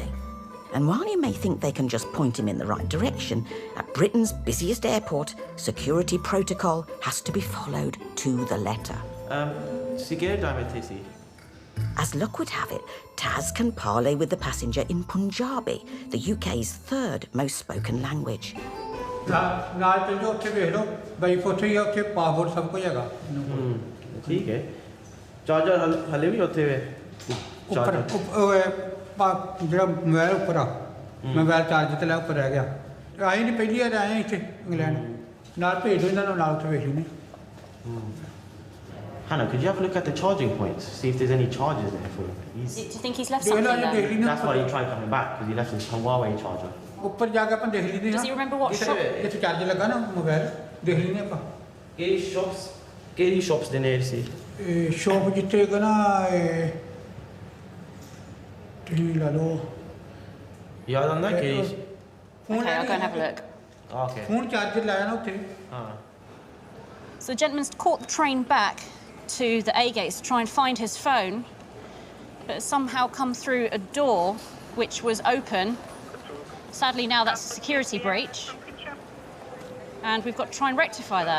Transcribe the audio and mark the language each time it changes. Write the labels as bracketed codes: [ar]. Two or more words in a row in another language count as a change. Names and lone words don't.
[en] And while you may think they can just point him in the right direction, at Britain's busiest airport, security protocol has to be followed to the letter. As luck would have it, Taz can parley with the passenger in Punjabi, the UK's third most spoken language. [pa] ਜਿਹੜਾ ਮੋਬਾਈਲ ਉੱਪਰ ਆ ਮੋਬਾਈਲ ਚਾਰਜ ਤੇ ਲੈ ਉੱਪਰ ਰਹਿ ਗਿਆ ਆਏ ਨਹੀਂ ਪਹਿਲੀ ਵਾਰ ਆਏ ਇੱਥੇ ਇੰਗਲੈਂਡ ਨਾਲ ਭੇਜ ਦਿਓ ਇਹਨਾਂ ਨੂੰ ਨਾਲ ਉੱਥੇ ਵੇਖ ਲੈਣੇ [en] Hannah, could you have a look at the charging points, see if there's any charges there for him? Do you think he's left something there? That's why he tried coming back, because he left his Huawei charger. [pa] ਉੱਪਰ ਜਾ ਕੇ ਆਪਾਂ ਦੇਖ ਲੈਂਦੇ ਹਾਂ [en] Does he remember what shop? [pa] ਜਿੱਥੇ ਚਾਰਜ ਲੱਗਾ ਨਾ ਮੋਬਾਈਲ ਦੇਖ ਲੈਂਦੇ ਆਪਾਂ ਕਿਹੜੀ shops ਦੇ ਨੇੜੇ ਸੀ ਸ਼ੌਪ ਜਿੱਥੇ ਹੈਗਾ ਨਾ ਯਾਦ ਆਂਦਾ ਕਿ [en] Okay, I'll go and have a look. Okay. Phone charger [pa] ਲਾਇਆ ਨਾ ਉਠੇ. [en] So the gentleman's caught the train back to the A gates to try and find his phone, but it's somehow come through a door which was open. Sadly, now that's a security breach, and we've got to try and rectify that.